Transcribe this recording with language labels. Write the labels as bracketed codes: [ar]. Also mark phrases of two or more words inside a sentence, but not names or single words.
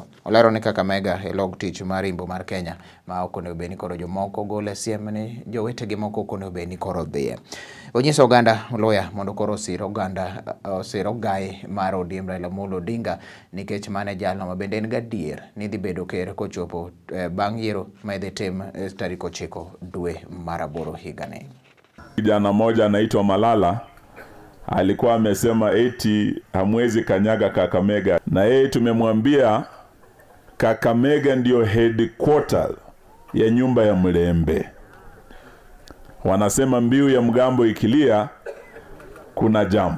[luo] Olero ni Kakamega e log tich mar imbo mar Kenya ma okonego beni koro jomoko gole siem ni jowetegi moko okonego beni koro dhiye. Onyiso oganda Luhya mondo koro sir ogai mar ODM Raila Amolo Odinga nikech mane jalno ma bende en gadier ni dhi bedo ker kochopo bang' yiero ma idhi tim tarik 9 dwe mar aboro higani. [sw] Kijana moja anaitwa Malala alikuwa amesema eti hamwezi kanyaga Kakamega, na yeye tumemwambia Kakamega ndio headquarter ya nyumba ya Mlembe. Wanasema mbiu ya mgambo ikilia kuna jambo.